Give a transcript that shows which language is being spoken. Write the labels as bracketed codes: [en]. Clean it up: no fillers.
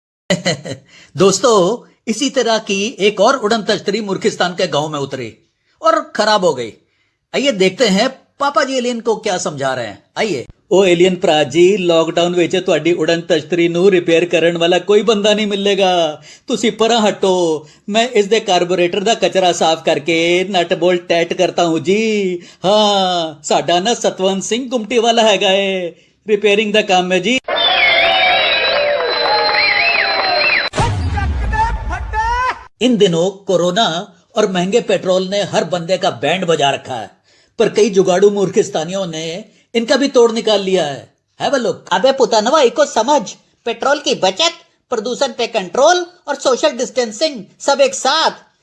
[hi] दोस्तों, इसी तरह की एक और उड़न तश्तरी मूर्खिस्तान के गांव में उतरी और खराब हो गई। आइए देखते हैं पापा जी एलियन को क्या समझा रहे हैं। आइए। [pa] ओ एलियन भरा जी, लॉकडाउन ਵਿੱਚ ਤੁਹਾਡੀ ਉਡਨ ਤਸ਼ਤਰੀ ਨੂੰ ਰਿਪੇਅਰ ਕਰਨ ਵਾਲਾ ਕੋਈ ਬੰਦਾ ਨਹੀਂ ਮਿਲੇਗਾ। ਤੁਸੀਂ ਪਰਾਂ ਹਟੋ, ਮੈਂ ਇਸ ਦੇ ਕਾਰਬੋਰੇਟਰ ਦਾ ਕਚਰਾ ਸਾਫ਼ ਕਰਕੇ ਨਟ ਬੋਲਟ ਟੈਟ ਕਰਤਾ ਹੂੰ ਜੀ। ਹਾਂ, ਸਾਡਾ ਨਾ ਸਤਵੰਤ ਸਿੰਘ ਗੁਮਟੀ ਵਾਲਾ ਹੈਗਾ ਏ, ਰਿਪੇਅਰਿੰਗ ਦਾ ਕੰਮ ਹੈ ਜੀ। [hi] इन दिनों कोरोना और महंगे पेट्रोल ने हर बंदे का बैंड बजा रखा है। पर कई जुगाड़ू मूर्खिस्तानियों ने इनका भी तोड़ निकाल लिया है वो लोग। अबे पुतनवा इको समझ, पेट्रोल की बचत, प्रदूषण पे कंट्रोल और सोशल डिस्टेंसिंग सब एक साथ।